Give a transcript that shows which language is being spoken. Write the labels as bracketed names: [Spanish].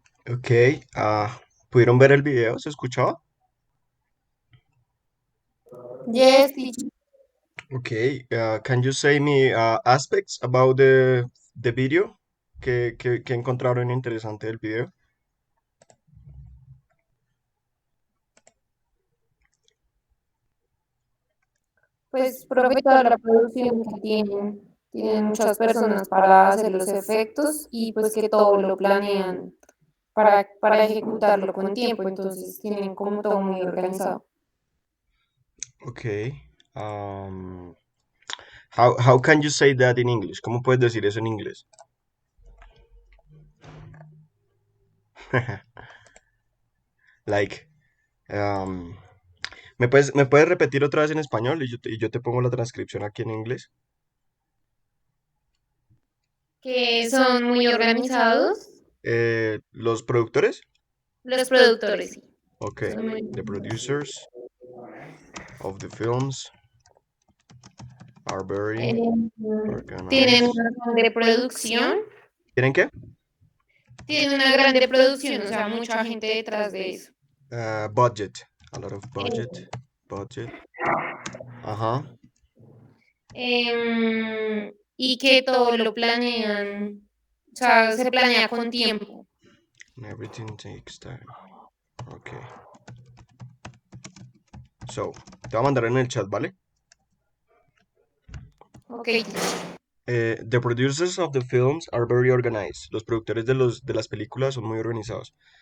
[Spanish] Ok, ¿pudieron ver el video? ¿Se escuchaba? [English] Yes, teacher. Okay, can you say me aspects about the video? [Spanish] ¿Qué encontraron interesante del video? Pues, profe, toda la producción que tienen muchas personas para hacer los efectos y pues que todo lo planean para ejecutarlo con tiempo, entonces tienen como todo muy organizado. [English] Okay. How can you say that in English? [Spanish] ¿Cómo puedes decir eso en inglés? Like, um, ¿me puedes repetir otra vez en español y yo te pongo la transcripción aquí en inglés? Que son muy organizados ¿Los productores? los productores, sí. [English] Okay. [Spanish] Son muy [English] The producers of the films are very [Spanish] tienen [English] organized. [Spanish] una grande producción, ¿Tienen qué? tienen una grande producción, o sea, mucha gente detrás de eso. [English] Budget. A lot of budget. Eh, Budget. Ajá. [Spanish] y que todo lo planean, o sea, se planea con tiempo. [English] And everything takes time. Okay. [Spanish] So, te voy a mandar en el chat, ¿vale? [English] Ok, The producers of the films are very organized. [Spanish] Los productores de las películas son muy organizados.